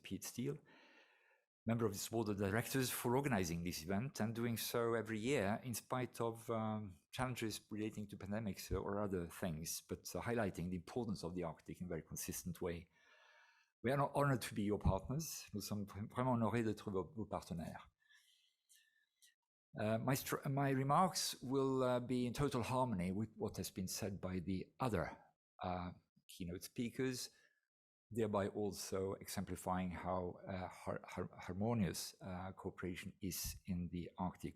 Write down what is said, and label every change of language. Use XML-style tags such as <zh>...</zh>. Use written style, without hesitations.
<en>Piet, member of this board of directors, for organizing this event and doing so every year in spite of challenges relating to pandemics or other things, but highlighting the importance of the Arctic in a very consistent way. We are honored to be your partners.</en> <fr>Nous sommes vraiment honorés d'être vos partenaires.</fr> <en>My remarks will be in total harmony with what has been said by the other keynote speakers, thereby also exemplifying how harmonious cooperation is in the Arctic.</en>